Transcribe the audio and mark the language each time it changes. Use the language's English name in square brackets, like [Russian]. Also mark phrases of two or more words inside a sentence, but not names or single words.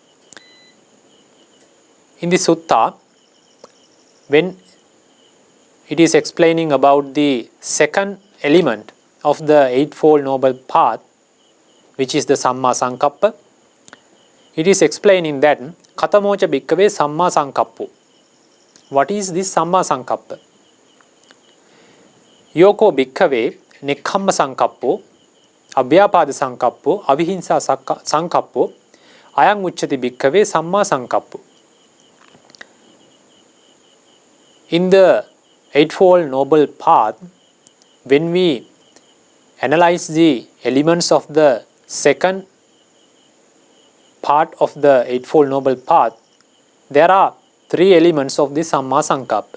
[English] In the Sutta, when it is explaining about the second element of the Eightfold Noble Path, which is the [Pali] Samma Sankappa, [English] it is explaining that [Pali] Katamocha Bhikkave Samma Sankappo. [English] What is this [Pali] Samma Sankappa? Yoko Bhikkave Nekhamma Sankappo, Abhyapada Sankappo, Avihinsa Sankappo, Ayang Uchchati Bhikkave Samma Sankappo. [English] In the Eightfold Noble Path, when we analyze the elements of the second part of the Eightfold Noble Path, there are 3 elements of the [Pali] Samma Sankappa.